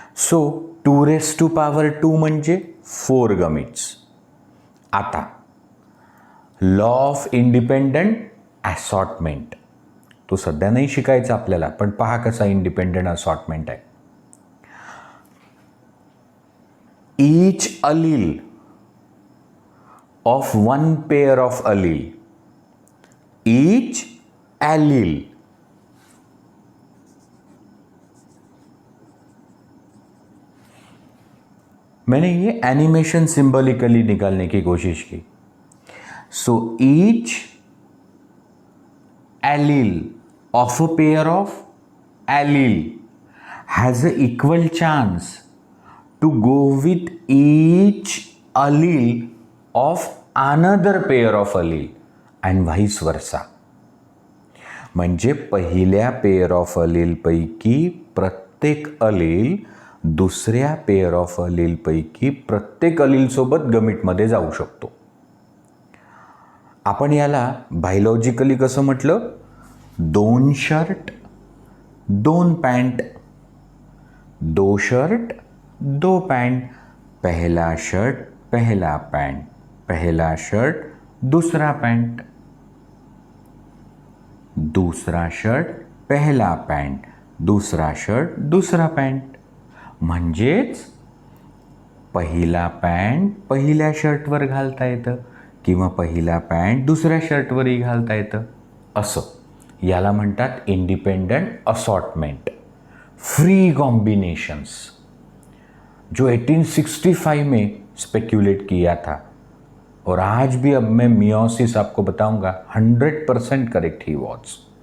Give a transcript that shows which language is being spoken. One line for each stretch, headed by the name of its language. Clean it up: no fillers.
Marathi: So 2⁻² म्हणजे 4 gametes. आता law of independent assortment, तो सध्या नाही शिकायचा आपल्याला, पण पहा कसा इंडिपेंडंट असॉर्टमेंट आहे.
English: each allele of one pair of allele, each allele
Hindi: मैंने ये एनिमेशन सिंबॉलिकली निकालने की कोशिश की.
English: So each allele of a pair of allele has an equal chance to go with each allele of another pair of allele and vice versa.
Marathi: म्हणजे पहिल्या pair of अलील पैकी प्रत्येक अलील दुसऱ्या पेअर ऑफ अलील पैकी प्रत्येक अलील सोबत गमिटमध्ये जाऊ शकतो. आपण याला बायोलॉजिकली कसं म्हटलं?
Hindi: 2 शर्ट 2 पॅन्ट, 2 शर्ट 2 पॅन्ट, पहला शर्ट पहला पॅन्ट, पहला शर्ट दूसरा पॅन्ट, दूसरा शर्ट पहला पॅन्ट, दूसरा शर्ट दूसरा पॅन्ट.
Marathi: म्हणजेच पहिला पॅन्ट पहिल्या शर्टवर घालता येतं किंवा पहिला पॅन्ट दुसऱ्या शर्टवरही घालता येतं. असं याला म्हणतात
Hindi: इंडिपेंडेंट असॉर्टमेंट, फ्री कॉम्बिनेशंस, जो 1865 में स्पेक्यूलेट किया था. और आज भी अब मैं मियोसिस आपको बताऊंगा, 100% करेक्ट ही वॉज.